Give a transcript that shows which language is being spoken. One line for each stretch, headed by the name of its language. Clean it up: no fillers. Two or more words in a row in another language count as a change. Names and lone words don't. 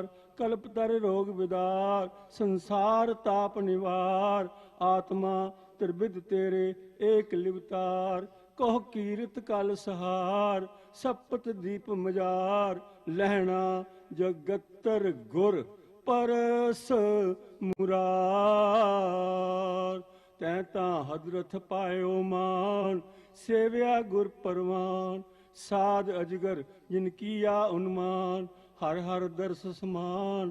Punjabi: ਕਲਪ ਤਰ ਰੋਗ ਵਿਦਾਰ, ਸੰਸਾਰ ਤਾਪ ਨਿਵਾਰ। ਆਤਮਾ ਤ੍ਰਿਵਿਧ ਤੇਰੇ ਏਕ ਲਿਵਤਾਰ। ਕਹੁ ਕੀਰਤ ਕਲ ਸਹਾਰ, ਸਪਤ ਦੀਪ ਮਜਾਰ। ਲਹਿਣਾ ਜਗਤਰ ਗੁਰ ਪਰਸ ਮੁਰਾਰ। ਤੈਂ ਤਾਂ ਹਜਰਤ ਪਾਯੋ ਮਾਨ, ਸੇਵਿਆ ਗੁਰ ਪਰਵਾਨ। ਸਾਧ ਅਜਗਰ ਜਿਨਕੀਆ ਉਨਮਾਨ, ਹਰ ਹਰ ਦਰਸ ਸਮਾਨ।